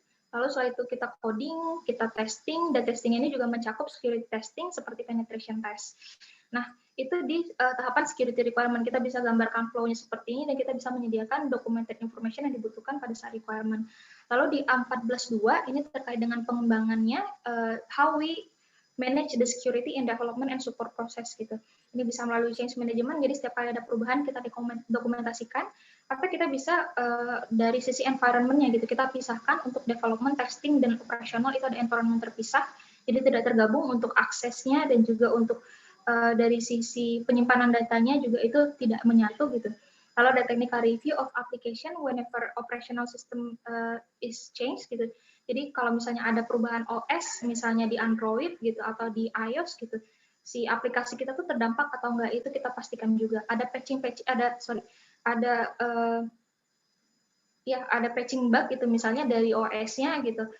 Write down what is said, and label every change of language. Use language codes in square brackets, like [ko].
[id] Lalu setelah itu kita coding, kita testing, dan testing ini juga mencakup security testing seperti penetration test. Nah, itu di tahapan security requirement, kita bisa gambarkan flow-nya seperti ini, dan kita bisa menyediakan documented information yang dibutuhkan pada saat requirement. Lalu di A14.2, ini terkait dengan pengembangannya, [en] how we manage the security in development and support process gitu. [id] Ini bisa melalui change management, jadi setiap kali ada perubahan kita dokumentasikan, atau kita bisa dari sisi environment-nya gitu, kita pisahkan untuk development, testing, dan operasional itu ada environment terpisah, jadi tidak tergabung untuk aksesnya dan juga untuk dari sisi penyimpanan datanya juga itu tidak menyatu gitu. Lalu ada [en] technical review of application whenever operational system is changed gitu. [id] Jadi kalau misalnya ada perubahan OS, misalnya di Android gitu atau di iOS gitu, si aplikasi kita tuh terdampak atau enggak itu kita pastikan juga. Ada ada patching bug gitu misalnya dari OS-nya gitu.